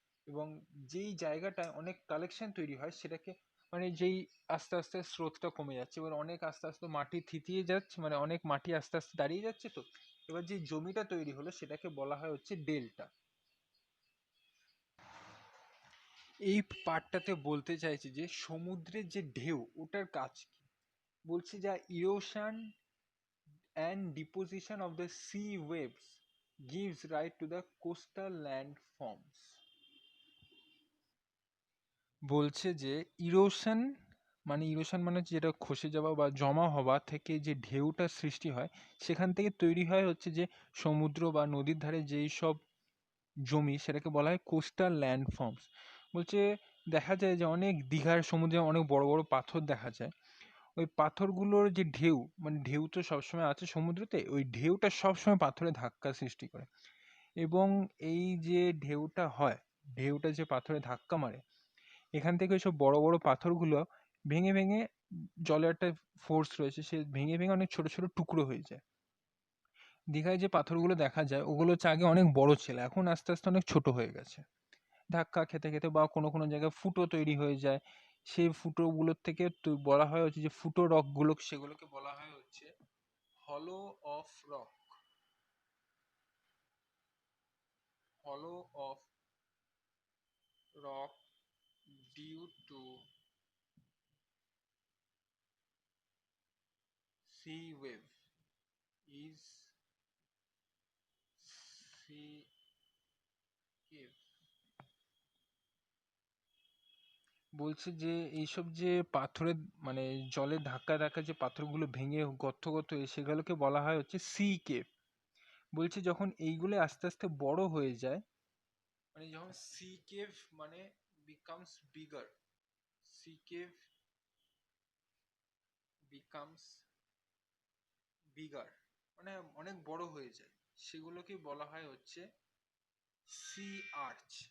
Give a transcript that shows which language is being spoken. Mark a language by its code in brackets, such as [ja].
[bn] এবং যেই জায়গাটায় অনেক কালেকশন তৈরি হয় সেটাকে, মানে যেই আস্তে আস্তে স্রোতটা কমে যাচ্ছে এবার অনেক আস্তে আস্তে মাটি থিতিয়ে যাচ্ছে, মানে অনেক মাটি আস্তে আস্তে দাঁড়িয়ে যাচ্ছে, তো এবার যে জমিটা তৈরি হলো সেটাকে বলা হয় হচ্ছে ডেল্টা। এই পার্টটাতে বলতে চাইছি যে সমুদ্রের যে ঢেউ ওটার কাজ কি। বলছি যা [en] Erosion and deposition of the sea waves gives rise to the coastal land forms। [bn] বলছে যে ইরোশন মানে হচ্ছে যেটা খসে যাওয়া বা জমা হওয়া থেকে যে ঢেউটা সৃষ্টি হয় সেখান থেকে তৈরি হয় হচ্ছে যে সমুদ্র বা নদীর ধারে যেই সব জমি সেটাকে বলা হয় কোস্টাল ল্যান্ড ফর্মস। বলছে দেখা যায় যে অনেক দীঘার সমুদ্রে অনেক বড় বড় পাথর দেখা যায়, ওই পাথরগুলোর যে ঢেউ, মানে ঢেউ তো সবসময় আছে সমুদ্রতে, ওই ঢেউটা সবসময় পাথরে ধাক্কা সৃষ্টি করে এবং এই যে ঢেউটা হয়, ঢেউটা যে পাথরে ধাক্কা মারে এখান থেকে ওইসব বড় বড় পাথরগুলো ভেঙে ভেঙে, জলের একটা ফোর্স রয়েছে সে ভেঙে ভেঙে অনেক ছোট ছোট টুকরো হয়ে যায়। দীঘায় যে পাথরগুলো দেখা যায় ওগুলো হচ্ছে আগে অনেক বড় ছিল, এখন আস্তে আস্তে অনেক ছোট হয়ে গেছে ধাক্কা খেতে খেতে, বা কোনো কোনো জায়গায় ফুটো তৈরি হয়ে যায়, সেই ফুটোগুলোর থেকে বলা হয় হচ্ছে যে ফুটো রক গুলো, সেগুলোকে বলা হয় হচ্ছে হলো অফ রক, হলো of [en] rock due to sea wave is sea cave। [bn] বলছে যে এইসব যে পাথরের মানে জলে ধাক্কা ধাক্কা যে পাথরগুলো ভেঙে গর্ত গর্ত হয়ে সেগুলোকে বলা হয় হচ্ছে সি কেভ। বলছে যখন এইগুলো আস্তে আস্তে বড় হয়ে যায়, মানে যখন সি কেভ মানে becomes bigger, [en] sea cave becomes bigger [bn] মানে অনেক বড় হয়ে যায়, সেগুলোকে বলা হয় হচ্ছে সি আর্চ।